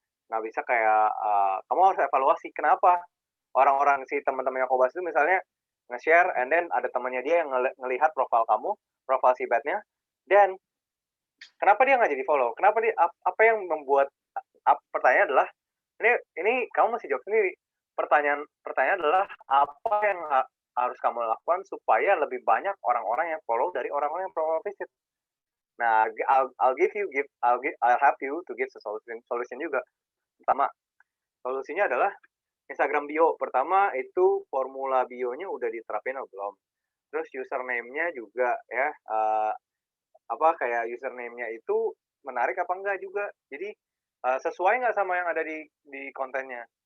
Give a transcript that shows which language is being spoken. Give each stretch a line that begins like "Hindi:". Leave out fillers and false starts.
Indonesian: Nggak bisa kayak, kamu harus evaluasi, kenapa orang-orang si teman-temannya Kobas itu misalnya nge-share,
English: and then
Indonesian: ada temannya dia yang ngelihat profil kamu, profil si badnya, dan kenapa dia nggak jadi follow? Kenapa dia, apa yang membuat, pertanyaan adalah, ini kamu masih jawab sendiri. Pertanyaan adalah apa yang harus kamu lakukan supaya lebih banyak orang-orang yang follow dari orang-orang yang profile visit. Nah,
English: I'll help you to give solution
Indonesian: juga. Pertama, solusinya adalah Instagram bio. Pertama itu formula bio-nya udah diterapin atau belum. Terus username-nya juga ya, kayak username-nya itu menarik apa enggak juga. Jadi sesuai nggak sama yang ada di kontennya.